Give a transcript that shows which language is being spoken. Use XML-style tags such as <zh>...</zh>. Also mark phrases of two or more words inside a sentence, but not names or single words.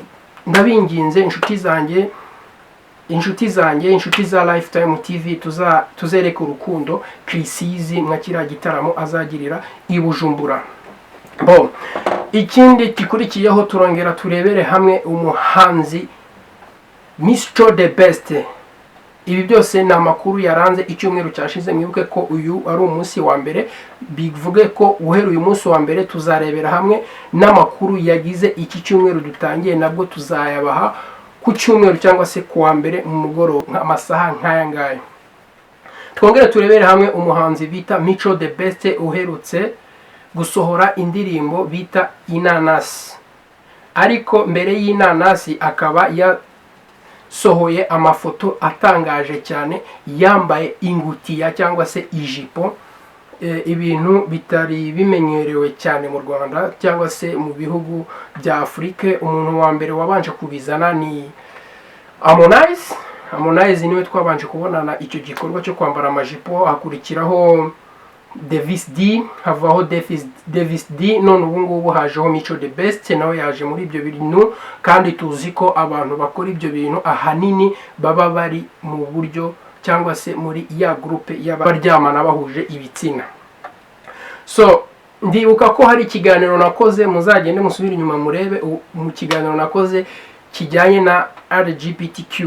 <rw>Ndabinginze inshuti za Lifetime TV, tuzereke urukundo Kirisizi mwa kiriya gitaramo azagirira i Bujumbura. Bon, ikindi gikurikiyeho turongera turebere hamwe umuhanzi Mico the best. Ibi byose ni amakuru yaranze icyumweru cyashize. Mwibuke ko uyu ari umunsi wa mbere, bivuge ko uhera uyu munsi wa mbere tuzarebera hamwe n'amakuru yagize iki cyumweru dutangiye, nabwo tuzayabaha ku cyumweru cyangwa se kuwa mbere mu mugoroba nk'amasaha nk'aya ngaya. Twongere turebere hamwe umuhanzi bita Mico the best uherutse gusohora indirimbo bita Inanasi, ariko mbere y'Inanasi akaba sohoye amafoto atangaje cyane yambaye ingutiya cyangwa se ijipo, ibintu bitari bimenyerewe cyane mu Rwanda cyangwa se mu bihugu bya Afrika. Umuntu wa mbere wabanje kubizana ni Harmonize niwe twabanje kubonana icyo gikorwa cyo kwambara amajipo. Hakurikiraho Davis D, havaho Davis D, none ubu ngubu hajeho Mico the best, nawe yaje muri ibyo bintu. Kandi tuzi ko abantu bakora ibyo bintu ahanini baba bari mu buryo cyangwa se muri ya groupe y'abaryamana bahuje ibitsina. So ndibuka ko hari ikiganiro nakoze, muzagende musubira inyuma murebe mu kiganiro nakoze kijyanye na LGBTQ.</rw>